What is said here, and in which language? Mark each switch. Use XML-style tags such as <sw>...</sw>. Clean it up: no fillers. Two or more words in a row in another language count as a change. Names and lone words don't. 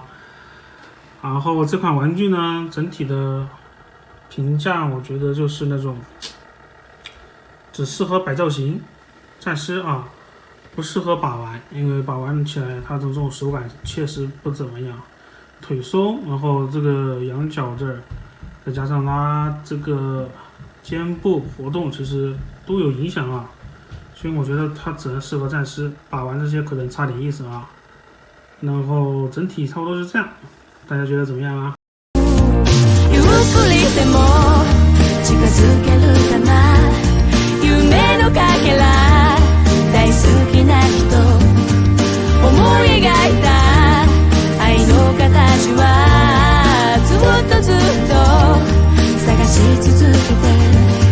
<zh>然后这款玩具呢，整体的评价我觉得就是那种只适合摆造型、暂时啊，不适合把玩，因为把玩起来它的这种手感确实不怎么样，腿松，然后这个羊角这儿，再加上它这个肩部活动，其实都有影响啊。所以我觉得它只能适合暂时把玩，这些可能差点意思啊。然后整体差不多是这样，大家觉得怎么样啊？</zh> <ja>ゆっくりでも近づけるかな夢のかけら大好きな人思い描いた愛の形はずっとずっと探し続けて</ja>